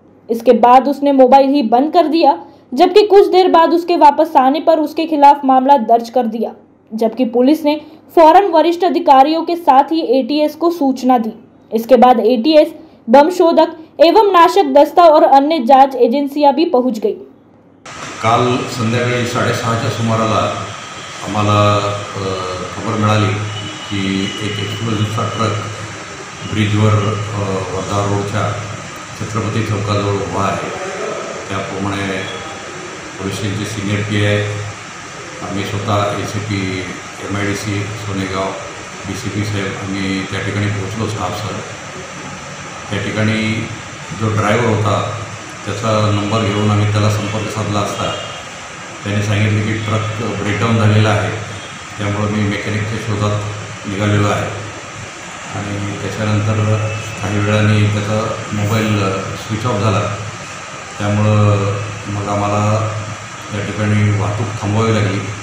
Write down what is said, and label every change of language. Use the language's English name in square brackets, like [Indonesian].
[Hindi] इसके बाद उसने मोबाइल ही बंद कर दिया, जबकि कुछ देर बाद उसके वापस आने पर उसके खिलाफ मामला दर्ज कर दिया, जबकि पुलिस ने फौरन वरिष्ठ अधिकारियों के साथ ही ATS को सूचना दी। इसके बाद ATS, बम शोधक एवं नाशक दस्ता और अन्य जांच एजेंसियां भी पहुंच गई। [Marathi] काल संध्याकाळी 6:30च्या सुमाराला आम्हाला खबर मिळाली की एक एक्सप्लोजिव्हचा ट्रक ब्रिजवर वर्धा रोडच्या छत्रपती चौकाजवळ उभा आहे। त्याप्रमाणे पोलिसांचे सिनियर PI आम्ही स्वतः ACP MIDC सोनेगाव DCP साहेब आम्ही त्या ठिकाणी पोहोचलो स्टाफसह. त्या ठिकाणी जो ड्रायव्हर होता त्याचा नंबर घेऊन आम्ही त्याला संपर्क साधला असता त्याने सांगितले की ट्रक ब्रेकडाऊन झालेला आहे, त्यामुळं मी मेकॅनिकच्या शोधात निघालेलो आहे. आणि त्याच्यानंतर काही वेळाने त्याचा मोबाईल स्विच ऑफ झाला, त्यामुळं मग आम्हाला त्या ठिकाणी वाहतूक थांबवावी लागली.